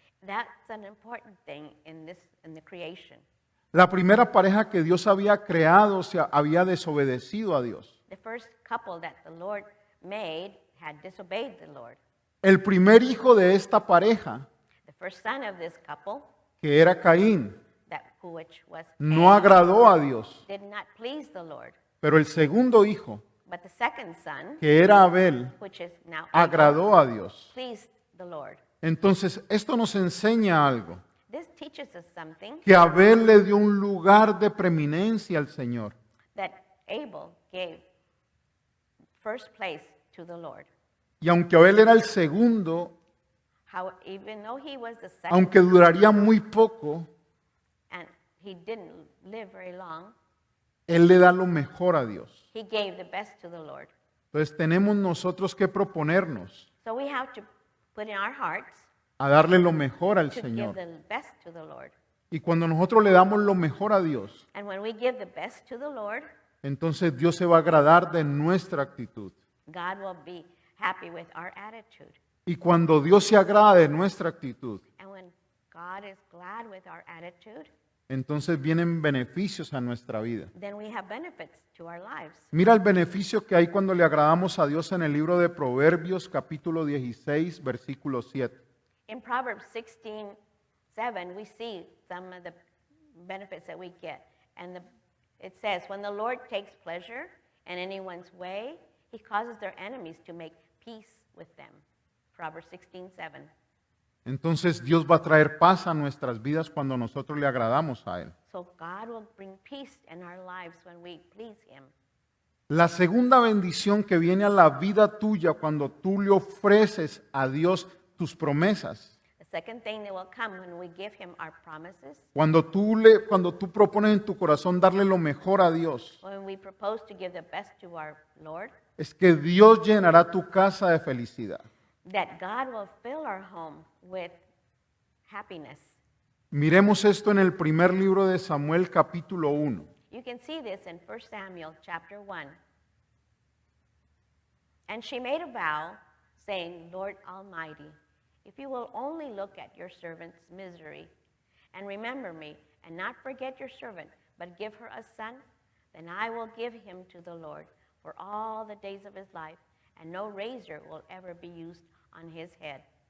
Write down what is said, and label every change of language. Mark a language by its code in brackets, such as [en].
[en] That's an important thing in the creation. [es] La primera pareja que Dios había creado se había desobedecido a Dios. [en] The first couple that the Lord made had disobeyed the Lord. [es] El primer hijo de esta pareja, [en] The first son of this couple, [es] que era Caín, [en] which was [es] no [en] Cain, [es] agradó a Dios. [en] did not please the Lord. [es] Pero el segundo hijo, [en] But the second son, [es] que era Abel, [en] which is now Abel, [es] agradó a Dios. [en] pleased the Lord. [es] Entonces, esto nos enseña algo, [en] This teaches us something, [es] que Abel le dio un lugar de preeminencia al Señor. [en] that Abel gave first place to the Lord. [es] Y aunque Abel era el segundo, [en] How, even though he was the second, [es] aunque duraría muy poco, [en] and he didn't live very long, [es] él le da lo mejor a Dios. [en] he gave the best to the Lord. [es] Entonces tenemos nosotros que proponernos [en] So we have to put in our hearts [es] a darle lo mejor al [en] to give [es] Señor. [en] the best to the Lord. [es] Y cuando nosotros le damos lo mejor a Dios, [en] And when we give the best to the Lord, [es] entonces Dios se va a agradar de nuestra actitud. [en] God will be happy with our attitude. [es] Y cuando Dios se agrada de nuestra actitud, [en] And when God is glad with our attitude, [es] entonces vienen beneficios a nuestra vida. [en] then we have benefits to our lives. [es] Mira el beneficio que hay cuando le agradamos a Dios en el libro de Proverbios, capítulo 16, versículo 7. [en] In Proverbs 16:7, we see some of the benefits that we get. And it says, when the Lord takes pleasure in anyone's way, he causes their enemies to make peace with them. Proverbs 16:7. [es] Entonces Dios va a traer paz a nuestras vidas cuando nosotros le agradamos a Él. [en] So God will bring peace in our lives when we please him. [es] La segunda bendición que viene a la vida tuya cuando tú le ofreces a Dios tus promesas. [en] The second thing that will come when we give him our promises, [es] Cuando tú propones en tu corazón darle lo mejor a Dios, [en] when we propose to give the best to our Lord, [es] es que Dios llenará tu casa de felicidad. [en] that God will fill our home with happiness. [es] Miremos esto en el primer libro de Samuel, capítulo 1. [en] You can see this in 1 Samuel chapter 1. And she made a vow, saying, Lord Almighty, if you will only look at your servant's misery and remember me and not forget your servant, but give her a son, then I will give him to the Lord for all the days of his life, and no razor will ever be used on his head.